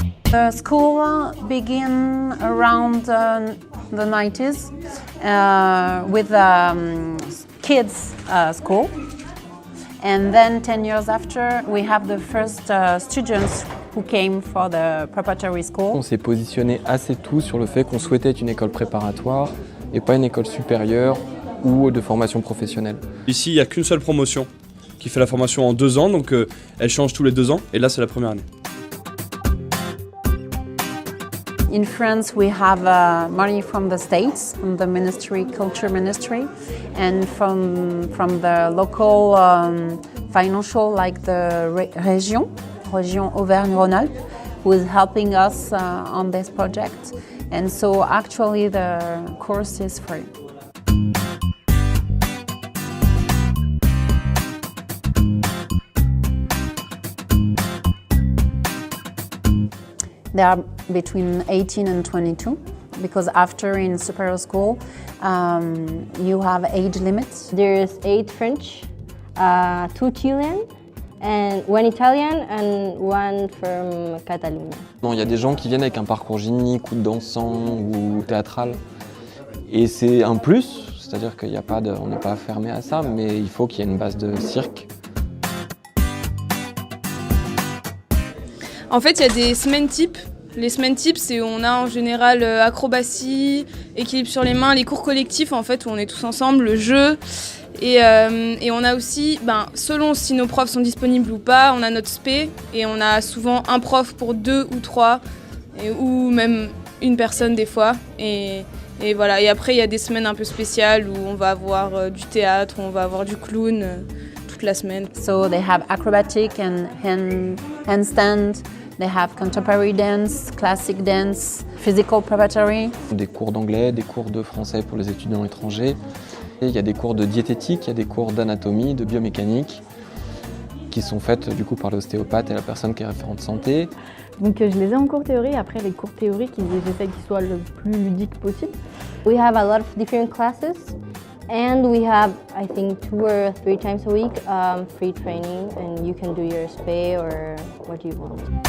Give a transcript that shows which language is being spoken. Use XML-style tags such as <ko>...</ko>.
<en>The school began around the 90s with kids school. And then 10 years after, we have the first students who came for the preparatory school.</en> <fr>On s'est positionné assez tôt sur le fait qu'on souhaitait être une école préparatoire et pas une école supérieure ou de formation professionnelle. Ici, il n'y a qu'une seule promotion qui fait la formation en 2 ans, donc elle change tous les 2 ans, et là c'est la première année.</fr> <en>In France, we have money from the states, from the ministry, culture ministry, and from the local financial, like the région Auvergne-Rhône-Alpes, who is helping us on this project. And so actually the course is free. They are between 18 and 22, because after in superior school, you have age limits. There's 8 French, 2 Chilean, and 1 Italian and 1 from Catalogne.</en> <fr>Il y a des gens qui viennent avec un parcours gymnique ou dansant ou théâtral. Et c'est un plus, c'est-à-dire qu'il n'y a pas on n'est pas fermé à ça, mais il faut qu'il y ait une base de cirque. En fait, il y a des semaines types. Les semaines types, c'est où on a en général acrobatie, équilibre sur les mains, les cours collectifs en fait où on est tous ensemble, le jeu. Et on a aussi, selon si nos profs sont disponibles ou pas, on a notre spé et on a souvent un prof pour 2 ou 3 ou même une personne des fois. Et voilà. Et après, il y a des semaines un peu spéciales où on va avoir du théâtre, où on va avoir du clown toute la semaine.</fr> <en>So they have acrobatic and handstand. They have contemporary dance, classic dance, physical preparatory.</en> <fr>Des cours d'anglais, des cours de français pour les étudiants étrangers. Et il y a des cours de diététique, il y a des cours d'anatomie, de biomécanique qui sont faites du coup par l'ostéopathe et la personne qui est référente santé. Donc je les ai en cours théorie. Après les cours théoriques, j'essaie qu'ils soient le plus ludiques possible.</fr> <en>We have a lot of different classes. And we have, I think, 2 or 3 times a week free training, and you can do your spay or what you want.</en>